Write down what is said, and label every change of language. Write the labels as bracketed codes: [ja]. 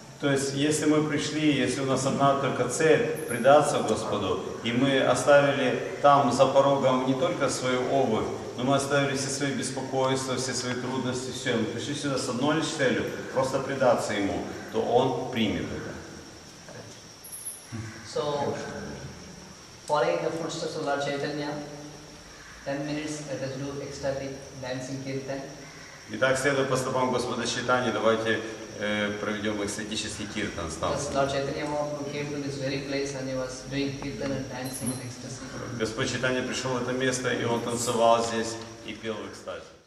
[ru] То есть, если мы пришли, если у нас одна только цель предаться Господу, и мы оставили там за порогом не только свою обувь, но мы оставили все свои беспокойства, все свои трудности, все, мы пришли сюда с одной лишь целью, просто предаться Ему, то Он примет это. [en] So, following the footsteps of Lord Chaitanya, 10 minutes let us do ecstatic dancing kirtan. [ru] Итак, следуя по стопам Господа Чайтаньи, давайте проведем экстатический киртан с танцем. [en] Lord Chaitanya Mahaprabhu came to this very place and he was doing kirtan and dancing in ecstasy. [ru] Господь Чайтанья пришел в это место, и Он танцевал здесь и пел в экстазе.